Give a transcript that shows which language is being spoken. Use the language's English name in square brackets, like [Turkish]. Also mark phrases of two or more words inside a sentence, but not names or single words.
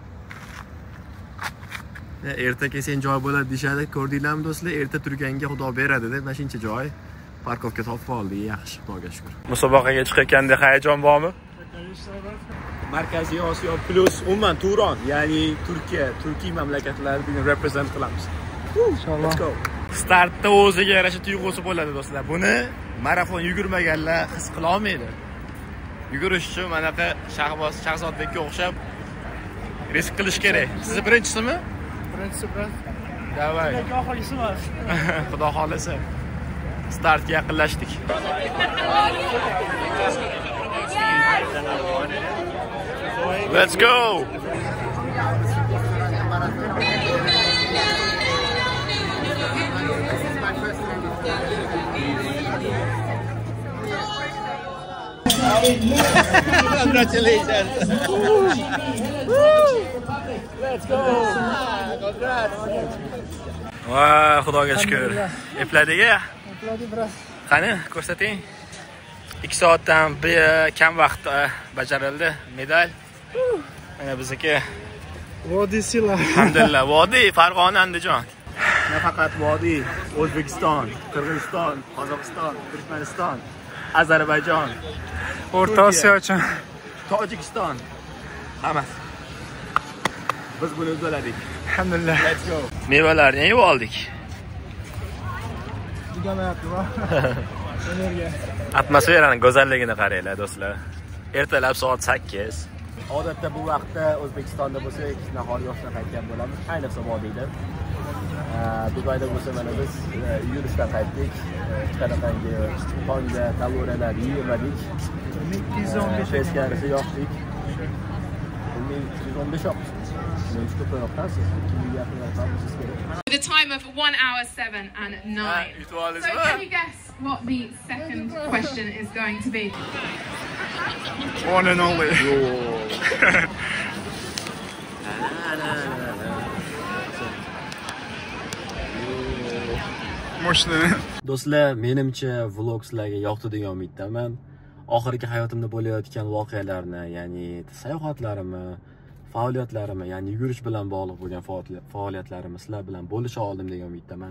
[Uzbek] Erta kelsa joy bo'ladi deshadi, ko'rdinglarmi do'stlar? Erta turganga Xudo beradi deb mana shuncha joy parkovka topib oldik. Yaxshi, Xudoga shukr. Musobaqaga chiqayotganda hayajon bormi? Markaziy Osiyo plus umuman Turon, ya'ni Turkiy mamlakatlarini represent qilamiz. Inshaalloh. [English] Let's go. [Uzbek] Startda o'ziga yarasha tuyg'usi bo'ladi do'stlar. Buni marafon yugurmaganlar his qila olmaydi. Yugurish uchun manaqa Shahzodbekka o'xshab risk qilish kerak. Siz birinchisimi? Birinchisi. Davay. Lekin oxirgisi emas. Xudo xolasa. Startga yaqinlashdik. [English] Let's go. Congratulations. Let's go. Congrats. [Uzbek] Wow, Xudoga shukr. Epladik-a? Epladik biroz. Qani, ko'rsating. 2 soatdan kam vaqt bajarildi medal. Mana bizniki Vodiy Sila. Alhamdulillah, Vodiy Farg'ona Andijon. Nafaqat Vodiy, O'zbekiston, Qirg'iziston, Qozog'iston, Turkmaniston, Ozarbayjon, O'rta Osiyo uchun Tojikiston. Hammasi. Biz buni uddaladik. Alhamdulillah. [English] Let's go. [Uzbek] Mevalarni yeb oldik. Atmosferani go'zalligini qaranglar do'stlar. Ertalab soat 8. Odatda bu vaqtda O'zbekistonda bo'lsak, nahor yoshdan qaytgan bo'lamiz. Ayniqsa Vodiyda. Dubayda bo'lsa mana biz yurishdan qaytdik. Qanaqangi tongga kaloriyalar yedik. 215 eskarisi yoqdik. 215 yoqdik. [English] With a time of 1 hour 7 and 9. So can you guess what the second question is going to be? One and only. [Uzbek] Do'stlar, menimcha vlog sizlarga yoqdi degan umiddaman. Oxirgi hayotimda bo'layotgan voqealarni, ya'ni sayohatlarimni, faoliyatlarimni, ya'ni yugurish bilan bog'liq bo'lgan faoliyatlarimni sizlar bilan bo'lisha oldim degan umiddaman.